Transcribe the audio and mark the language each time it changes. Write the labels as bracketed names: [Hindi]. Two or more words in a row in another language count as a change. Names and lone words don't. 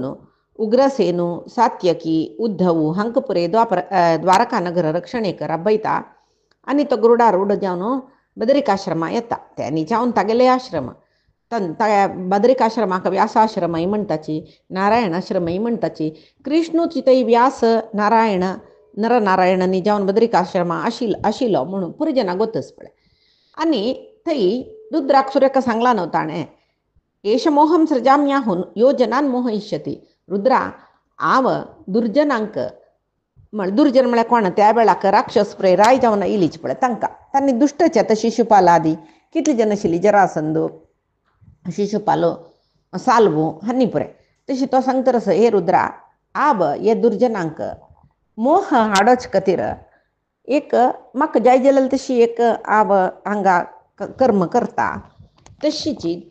[Konkani] उग्रसेनू सात्यकी उद्धव हांकां पुरे द्वारका नगर रक्षणेक राबयता आनी तो गरुडारूढ जावन बदरिकाश्रमांत येता त्यांनी जावन तागेले आश्रम बदरिकाश्रमाक व्यासाश्रमय म्हणटाची नारायण आश्रमय म्हणटाची कृष्णूची थंय व्यास नारायण नरनारायणांनी जावन बदरिकाश्रमा आशिल्लो म्हणून पुरे जना गोतस पळय आनी थंय रुद्राक सुरेख सांगला न्हू ताणें [Sanskrit] एश मोहम सृजाम्याहून यो जनान मोहयिष्यती [Konkani] रुद्रा हांव दुर्जनांक दुर्जन म्हळ्यार कोण त्या वेळाक राक्षस पुरे राय जावन आयलीच पळय तांकां तांणी दुश्टचे आतां शिशुपाल आदी कितली जन आशिल्ली जरासंध शिशुपालो साल्वो हांणी पुरे तशी तो सांगता तसो हे रुद्रा हांव हे दुर्जनांक मोह हाडोच खातीर एक म्हाका जाय जाल्यार तशी एक हांव हांगा कर्म करता तशीची